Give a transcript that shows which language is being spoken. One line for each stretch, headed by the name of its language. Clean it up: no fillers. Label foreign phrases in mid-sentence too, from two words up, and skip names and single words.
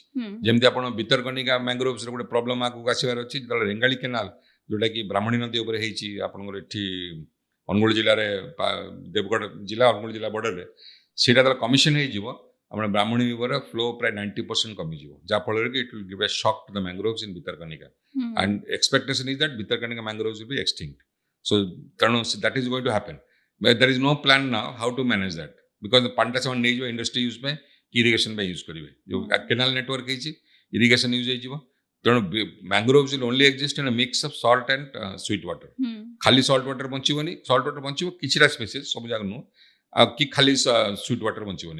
Odia: ଯେମିତି ଆପଣ ଭିତରକନିକା ମ୍ୟାଙ୍ଗ୍ରୋଭ୍ସର ଗୋଟେ ପ୍ରୋବ୍ଲେମ ଆଗକୁ ଆସିବାର ଅଛି, ଯେତେବେଳେ ରେଙ୍ଗାଳି କେନାଲ ଯୋଉଟାକି ବ୍ରାହ୍ମଣୀ ନଦୀ ଉପରେ ହେଇଛି, ଆପଣଙ୍କର ଏଠି ଅନୁଗୁଳ ଜିଲ୍ଲାରେ, ଦେବଗଡ଼ ଜିଲ୍ଲା, ଅନୁଗୁଳ ଜିଲ୍ଲା ବର୍ଡରରେ, ସେଇଟା ଯେତେବେଳେ କମିଶନ ହେଇଯିବ, ଆମର ବ୍ରାହ୍ମଣୀ
English: river's flow
Odia: ପ୍ରାୟ 90% କମିଯିବ, ଯାହାଫଳରେ କି
English: it will give a shock to the mangroves in Bhitarkanika, and expectation is that Bhitarkanika mangroves will be extinct. ସୋ ତେଣୁ that is going to happen. There is no plan now how to manage that, because
Odia: ପାଣିଟା ସେମାନେ ନେଇଯିବ ଇଣ୍ଡଷ୍ଟ୍ରି ୟୁଜ୍ ପାଇଁ, ଇରିଗେସନ ପାଇଁ ୟୁଜ୍ କରିବେ। ଯୋଉ କେନାଲ ନେଟୱାର୍କ ହେଇଛି, ଇରିଗେସନ ୟୁଜ୍ ହେଇଯିବ। ତେଣୁ
English: mangroves will only exist in a mix of salt and sweet water.
Odia: ଖାଲି
English: salt water
Odia: ବଞ୍ଚିବନି,
English: salt water
Odia: ବଞ୍ଚିବ କିଛିଟା ସ୍ପେସିସ୍, ସବୁ ଜାଗା ନୁହଁ, ଆଉ କି ଖାଲି
English: sweet water
Odia: ବଞ୍ଚିବନି।